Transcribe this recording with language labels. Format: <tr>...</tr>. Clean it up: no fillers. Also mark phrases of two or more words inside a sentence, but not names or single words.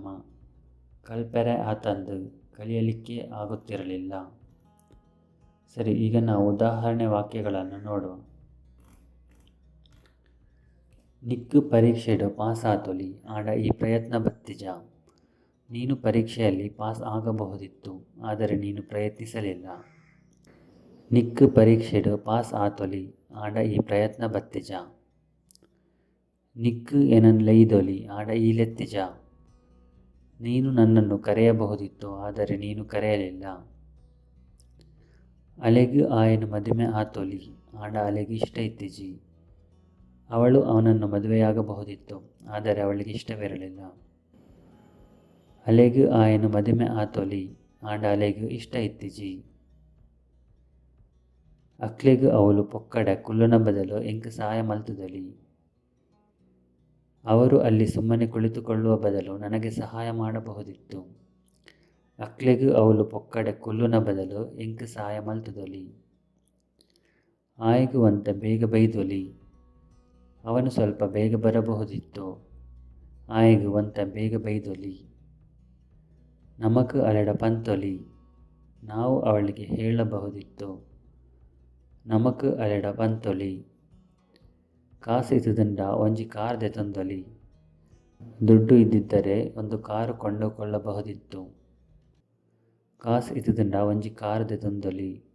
<tcy>ಕಲ್ಪೆರೆ ಆತಂದು,</tcy> <kn>ಕಲಿಯಲಿಕ್ಕೆ ಆಗುತ್ತಿರಲಿಲ್ಲ. ಸರಿ, ಈಗ ನಾವು ಉದಾಹರಣೆ ವಾಕ್ಯಗಳನ್ನು ನೋಡುವ.</kn> <tcy>ನಿಕ್ಕು ಪರೀಕ್ಷೆಡು ಪಾಸ್ ಆತೊಲಿ, ಆಡ ಈ ಪ್ರಯತ್ನ ಬತ್ತಿಜ.</tcy> <kn>ನೀನು ಪರೀಕ್ಷೆಯಲ್ಲಿ ಪಾಸ್ ಆಗಬಹುದಿತ್ತು, ಆದರೆ ನೀನು ಪ್ರಯತ್ನಿಸಲಿಲ್ಲ.</kn> <tcy>ನಿಕ್ಕು ಪರೀಕ್ಷೆಡು ಪಾಸ್ ಆತೊಲಿ, ಆಡ ಈ ಪ್ರಯತ್ನ ಬತ್ತಿಜ. ನಿಕ್ಕು ಎನನ್ ಲೈದೊಲಿ, ಆಡ ಈ ಲೆತ್ತಿಜ.</tcy> <kn>ನೀನು ನನ್ನನ್ನು ಕರೆಯಬಹುದಿತ್ತು, ಆದರೆ ನೀನು ಕರೆಯಲಿಲ್ಲ.</kn> <tcy>ಅಲೆಗು ಆಯನು ಮದುವೆ ಆತೊಲಿ, ಆಡ ಅಲೆಗೆ ಇಷ್ಟ ಇತ್ತಿಜಿ.</tcy> <kn>ಅವಳು ಅವನನ್ನು ಮದುವೆಯಾಗಬಹುದಿತ್ತು, ಆದರೆ ಅವಳಿಗೆ ಇಷ್ಟವಿರಲಿಲ್ಲ.</kn> <tcy>ಅಲೆಗು ಆಯನು ಮದುವೆ ಆತೊಲಿ, ಆಡ ಅಲೆಗು ಇಷ್ಟ ಇತ್ತಿಜಿ. ಅಕ್ಲೆಗು ಅವಳು ಪೊಕ್ಕಡೆ ಕುಲ್ಲುನ ಬದಲು ಎಂಕ್ ಸಹಾಯ ಮಲ್ತುದಲಿ.</tcy> <kn>ಅವರು ಅಲ್ಲಿ ಸುಮ್ಮನೆ ಕುಳಿತುಕೊಳ್ಳುವ ಬದಲು ನನಗೆ ಸಹಾಯ ಮಾಡಬಹುದಿತ್ತು.</kn> <tcy>ಅಕ್ಲೆಗು ಅವಳು ಪೊಕ್ಕಡೆ ಕುಲ್ಲುನ ಬದಲು ಎಂಕ್ ಸಹಾಯ ಮಲ್ತುದೊಲಿ. ಆಯ್ಗು ಅಂತ ಬೇಗ ಬೈದೊಲಿ.</tcy> <kn>ಅವನು ಸ್ವಲ್ಪ ಬೇಗ ಬರಬಹುದಿತ್ತು.</kn> <tcy>ಆಯ್ಗು ಅಂತ ಬೇಗ ಬೈದೊಲಿ. ನಮಕು ಅಲೆಡ ಪಂತೊಲಿ,</tcy> <kn>ನಾವು ಅವಳಿಗೆ ಹೇಳಬಹುದಿತ್ತು.</kn> <tcy>ನಮಕು ಅಲೆಡ ಪಂತೊಲಿ. ಕಾಸು ಇದ್ದುದಂಡ ಒಂಜಿ ಕಾರ್ ದೆತೊಂದೊಲಿ.</tcy> <kn>ದುಡ್ಡು ಇದ್ದಿದ್ದರೆ ಒಂದು ಕಾರು ಕೊಂಡುಕೊಳ್ಳಬಹುದಿತ್ತು.</kn> <tcy>ಕಾಸು ಇದ್ದುದಂಡ ಒಂಜಿ ಕಾರು ದೆತೊಂದೊಲಿ.</tcy>